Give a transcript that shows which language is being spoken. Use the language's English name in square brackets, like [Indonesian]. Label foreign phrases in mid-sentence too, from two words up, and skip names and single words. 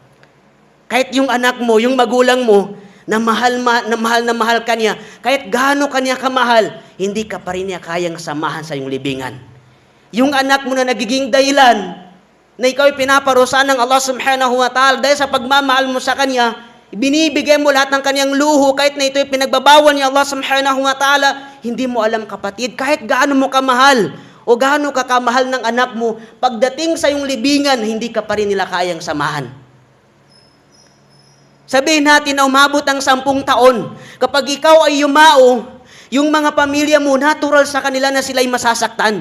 [Filipino] Kahit yung anak mo, yung magulang mo, na mahal ka niya, kahit gaano kanya kamahal, hindi ka pa rin niya kayang samahan sa iyong libingan. Yung anak mo na nagiging dahilan, na ikaw ay pinaparusahan ng Allah [Arabic] سبحانه وتعالى [Filipino] dahil sa pagmamahal mo sa Kanya, binibigay mo lahat ng Kanyang luho kahit na ito ay pinagbabawal ni Allah [Arabic] سبحانه وتعالى, [Filipino] hindi mo alam, kapatid, kahit gaano mo kamahal o gaano ka kamahal ng anak mo, pagdating sa iyong libingan, hindi ka pa rin nila kayang samahan. Sabihin natin na umabot ang 10 taon, kapag ikaw ay yumao, yung mga pamilya mo, natural sa kanila na sila'y masasaktan.